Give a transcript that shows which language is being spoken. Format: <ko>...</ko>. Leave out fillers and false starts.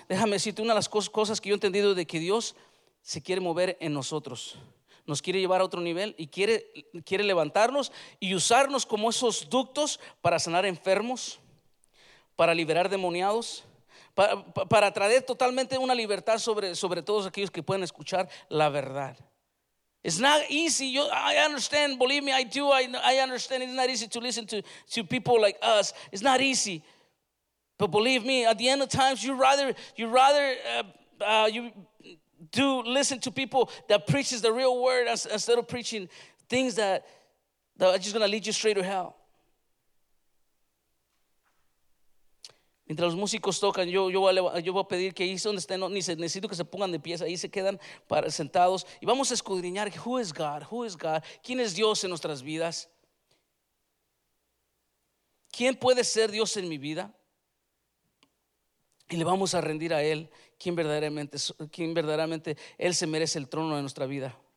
<es>Déjame decirte una de las cosas que yo he entendido, de que Dios se quiere mover en nosotros, nos quiere llevar a otro nivel y quiere levantarnos y usarnos como esos ductos para sanar enfermos, para liberar demoniados, para traer totalmente una libertad sobre todos aquellos que pueden escuchar la verdad.</es> <en>It's not easy. I understand. Believe me, I do. I understand. It's not easy to listen to people like us. It's not easy. But believe me, at the end of times, you rather listen to people that preaches the real word instead of preaching things that are just going to lead you straight to hell.</en> <es>Mientras los músicos tocan, yo voy a pedir que ahí donde estén, necesito que se pongan de pie, ahí se quedan sentados y vamos a escudriñar</es> <en>who is God,</en> <es>quién es Dios en nuestras vidas, quién puede ser Dios en mi vida, y le vamos a rendir a Él quién verdaderamente Él se merece el trono de nuestra vida.</es>